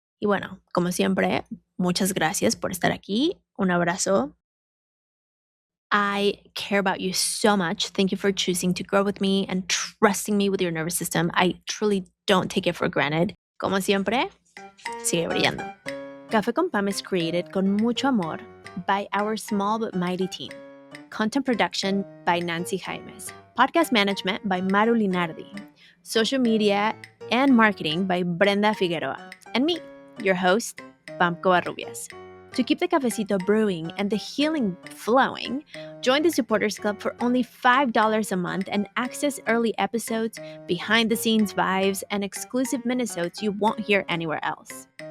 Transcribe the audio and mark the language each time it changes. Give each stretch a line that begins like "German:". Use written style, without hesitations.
Spanish: Y bueno, como siempre, muchas gracias por estar aquí. Un abrazo.
English: I care about you so much. Thank you for choosing to grow with me and trusting me with your nervous system. I truly don't take it for granted.
Spanish: Como siempre, sigue brillando.
English: Café con Pam is created
Spanish: con mucho amor
English: by our small but mighty team. Content production by Nancy Jaimes. Podcast management by Maru Linardi. Social media and marketing by Brenda Figueroa. And me, your host, Pam Covarrubias. To keep the cafecito brewing and the healing flowing, join the Supporters Club for only $5 a month and access early episodes, behind the scenes vibes, and exclusive minisodes you won't hear anywhere else.